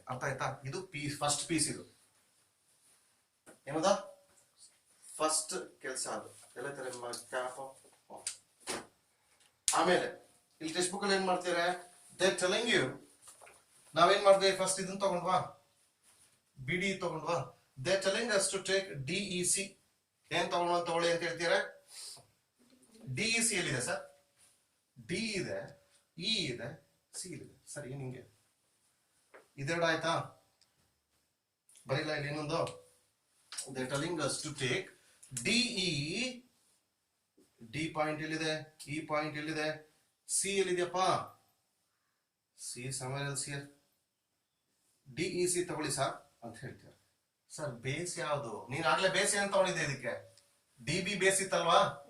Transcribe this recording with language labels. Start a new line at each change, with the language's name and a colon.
Kannada: ಅರ್ಥ ಆಯ್ತಾ? ಇದು ಪೀಸ್, ಫಸ್ಟ್ ಪೀಸ್. ಇದು ಏನದ ಫಸ್ಟ್ ಕೆಲಸ. ಅದು ಎಲ್ಲ ತರ ಕ್ಯಾಪ್. ಆಮೇಲೆ ಇಲ್ಲಿ ಟೆಕ್ಸ್ಟ್ ಬುಕ್ ಅಲ್ಲಿ ಏನ್ ಮಾಡ್ತೀರಾ,
English: they telling you,
Kannada: ನಾವೇನ್ ಮಾಡಿದ್ವಿ ಫಸ್ಟ್ ಇದನ್ನ ತಗೊಂಡ್ವಾ, BD ತಗೊಂಡ್ವಾ.
English: They're telling us to take DEC.
Kannada: ಏನ್ ತಗೊಳ್ಳಿ ಅಂತ ಹೇಳ್ತೀರಾ? DEC ಎಲ್ಲಿದೆ ಸರ್? D ಇದೆ, E ಇದೆ, C ಇದೆ. ಸರಿ, ನಿಂಗೆ ಇದೆರಡು ಆಯ್ತಾ? ಬರೀಲ್ಲ ಇಲ್ಲಿ ಇನ್ನೊಂದು.
English: They're telling us to take DE.
Kannada: D point ಎಲ್ಲಿದೆ, E ಪಾಯಿಂಟ್ ಎಲ್ಲಿದೆ, C ಎಲ್ಲಿದೆಯಪ್ಪ?
English: C somewhere else here.
Kannada: DEC ತಗೊಳ್ಳಿ ಸರ್ ಅಂತ ಹೇಳ್ತೀರಾ. ಸರ್ ಬೇಸ್ ಯಾವುದು? ನೀನ್ ಆಗ್ಲೇ ಬೇಸ್ ಏನ್ ತಗೊಂಡಿದ್ದೆ ಇದಕ್ಕೆ? DB base ಇತ್ತಲ್ವಾ?